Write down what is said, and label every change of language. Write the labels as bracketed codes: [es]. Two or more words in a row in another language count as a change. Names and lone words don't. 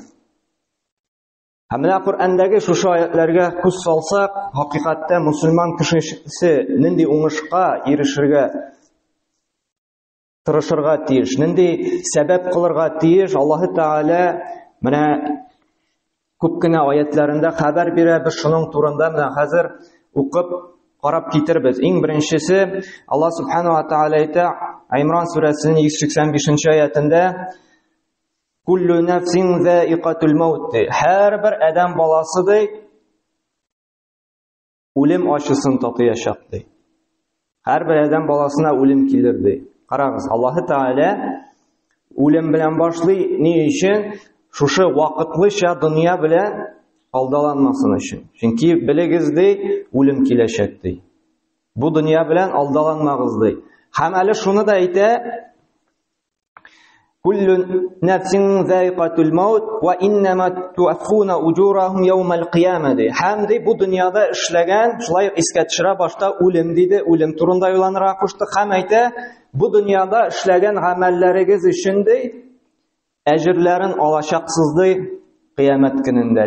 [tt] Һәм менә Коръәндәге шушы аятларга күз салсак, хакыйкатьтә мусульман кешесе нинди уңышка ирешергә тырышырга тиеш, нинди сәбәп кылырга тиеш, Аллаһы Таала Менә күп кенә аятларында хәбәр бирә, без шуның турында менә хәзер укып карап китербез. Иң беренчесе Аллаһ Субханаһу ва Тааля әйтә Имран сүрәсенең 185-нче аятында: [ar] "كل نفس ذائقة الموت", [tt] һәрбер адәм баласы ди үлем ачысын татыячак ди. Һәрбер адәм баласына үлем килер ди. Карагыз, Аллаһ Тааля үлем белән башлый, ни өчен? Шушы вакытлыча дөнья белән алдаланмасын өчен. Чөнки белегез ди, үлем киләчәк ди. Бу дөнья белән алдаланмагыз ди. Һәм әле шуны да әйтә: [ar] "كل نفس ذائقة الموت وإنما توفون أجوركم يوم القيامة", ди. [tt] Һәм ди бу дөньяда эшләгән, шулай искә төшерә башта үлем диде, үлем турында уйланырга кушты. Һәм әйтә: "Бу дөньяда эшләгән гамәлләрегез өчен ди әҗерләрен алачаксыз ди кыямәт көнендә".